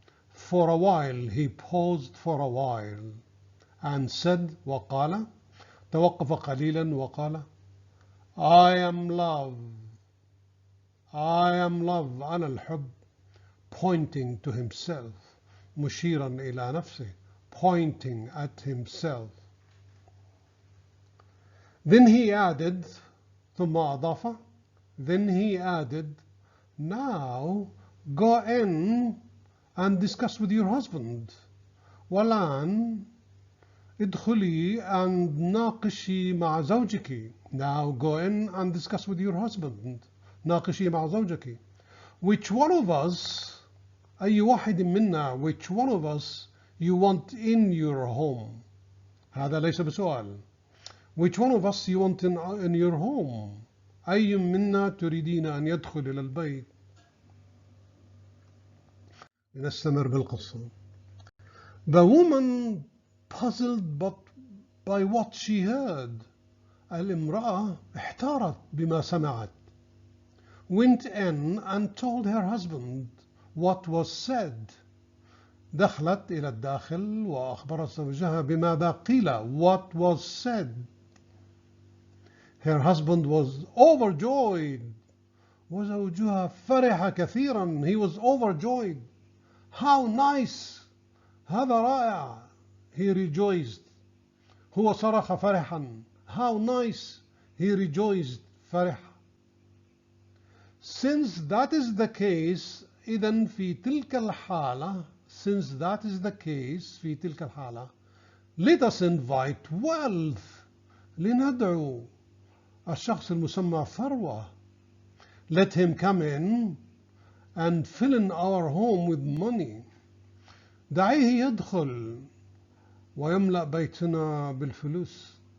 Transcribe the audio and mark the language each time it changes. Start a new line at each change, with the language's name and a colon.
English: For a while, he paused for a while and said,
Arabic: وقال, توقف قليلا وقال,
English: I am love, I am love,
Arabic: أنا الحب,
English: pointing to himself,
Arabic: مشيرا إلى نفسه,
English: pointing at himself. Then he added,
Arabic: ثم أضاف,
English: then he added, now go in and discuss with your husband.
Arabic: والآن ادخلي and ناقشي مع زوجك.
English: Now go in and discuss with your husband.
Arabic: ناقشي مع زوجك.
English: Which one of us,
Arabic: أي واحد منا,
English: which one of us you want in your home?
Arabic: هذا ليس بسؤال.
English: Which one of us you want in your home?
Arabic: أي منا تريدين أن يدخل إلى البيت؟ لنستمر بالقصة.
English: The woman, puzzled by what she heard,
Arabic: الامرأة احتارت بما سمعت,
English: went in and told her husband what was said.
Arabic: دخلت إلى الداخل وأخبرت زوجها بماذا قيل,
English: what was said. Her husband was overjoyed.
Arabic: وزوجها فرح كثيرا.
English: He was overjoyed. How nice.
Arabic: هذا رائع.
English: He rejoiced.
Arabic: هو صرخ فرحا.
English: How nice. He rejoiced.
Arabic: فرح.
English: Since that is the case,
Arabic: إذن في تلك الحالة,
English: since that is the case,
Arabic: في تلك الحالة,
English: let us invite Wealth.
Arabic: لندعو الشخص المسمى ثروة.
English: Let him come in and fill in our home with money.
Arabic: دعيه يدخل ويملأ بيتنا بالفلوس.